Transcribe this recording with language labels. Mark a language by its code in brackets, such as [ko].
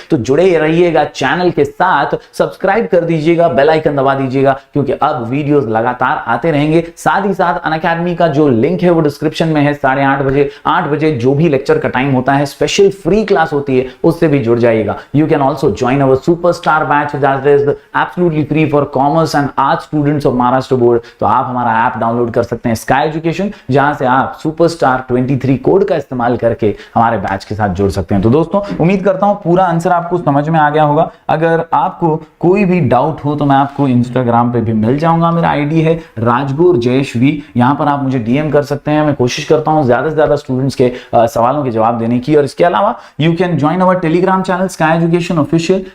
[hi] तो जुड़े रहिएगा चैनल के साथ, सब्सक्राइब कर दीजिएगा, बेल आइकन दबा दीजिएगा, क्योंकि अब वीडियोस लगातार आते रहेंगे। साथ ही साथ अनअकैडमी का जो लिंक है वो डिस्क्रिप्शन में है। 8:30 बजे, 8 बजे जो भी लेक्चर का टाइम होता है, स्पेशल फ्री क्लास होती है, उससे भी जुड़ जाइएगा। [en] You can also join our super batch that is absolutely free for commerce and arts students of Maharashtra board। [hi] तो आप हमारा ऐप डाउनलोड कर सकते हैं स्काई एजुकेशन, जहां से आप सुपरस्टार 23 कोड का इस्तेमाल करके हमारे बैच के साथ जुड़ सकते हैं। तो दोस्तों उम्मीद करता हूं पूरा आंसर आपको समझ में आ गया होगा। अगर आपको कोई भी डाउट हो तो मैं आपको इंस्टाग्राम पे भी मिल जाऊंगा। मेरा आईडी है राजगुर जयश्वी। यहां पर आप मुझे डीएम कर सकते हैं। मैं कोशिश करता हूं ज्यादा से ज्यादा स्टूडेंट्स के सवालों के जवाब देने की। और इसके अलावा [en] You can join our Telegram channel Sky Education official.